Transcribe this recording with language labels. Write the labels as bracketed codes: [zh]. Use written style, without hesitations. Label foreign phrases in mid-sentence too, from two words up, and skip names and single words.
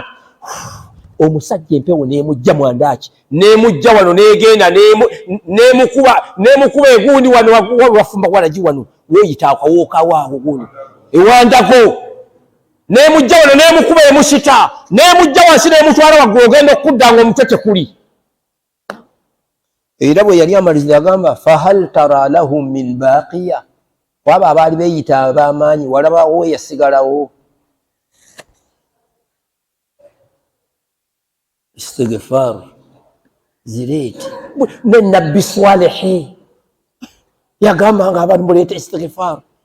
[lg] Omusajja empewo n'emujja mwandaki, n'emujja wano n'egenda n'emukuba egundi wano wafumba walagi wano weeyita akawookawo awo gundi ewandako, n'emujja wano n'emukuba emusita, n'emujja wansi n'emutwala waggulu ogenda okudda ng'omutwe tekuli. Era bwe yali amaliza yagamba [ar] فهل ترى لهم من باقية, [lg] kwaba abaali beeyita ab'amaanyi walabawo yasigalawo. Istighfar zireete. Ne Nabbi Swalihi yagambanga abantu muleete istighfar.